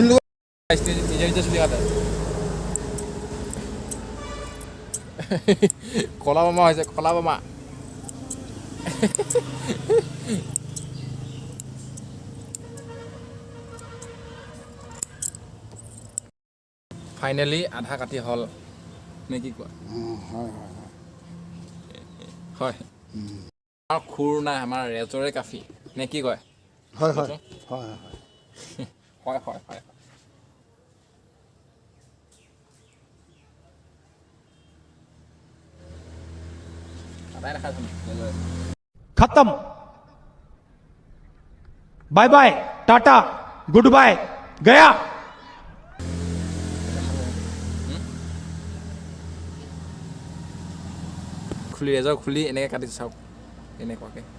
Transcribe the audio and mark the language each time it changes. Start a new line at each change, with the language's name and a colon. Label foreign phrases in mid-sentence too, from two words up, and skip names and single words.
Assamese: নিজে নিজে চুলি কাটে কলা বোমা হৈছে কলা বোমা ফাইনেলি আধা কাটি হ'ল নে কি কোৱা হয় আমাৰ খুৰ নাই আমাৰ ৰেজৰে কাফি নে কি কয় হয় হয় হয় হয় হয় হয়
Hindi: खत्म
English: bye bye
Hindi: टाटा
English: good bye
Hindi: गया
Assamese: খুলি ৰেজৰ খুলি এনেকৈ কাটি চাওক এনেকুৱাকৈ